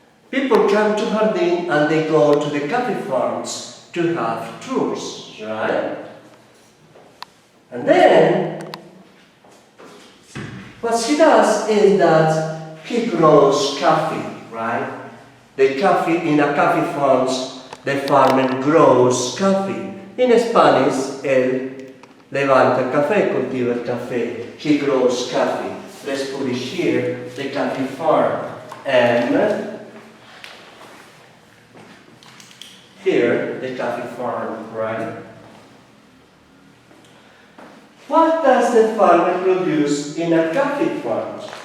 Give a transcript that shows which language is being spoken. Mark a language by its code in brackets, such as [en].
[en] People come to Hardin and they go to the coffee farms to have tours, right? And then, what he does is that he grows coffee, right? The coffee, in a coffee farms, the farmer grows coffee. In Spanish, [es] él levanta el café, cultiva el café. [en] He grows coffee. Let's put it here, the coffee farm. And here, the coffee farm, right? What does the farmer produce in a coffee farm?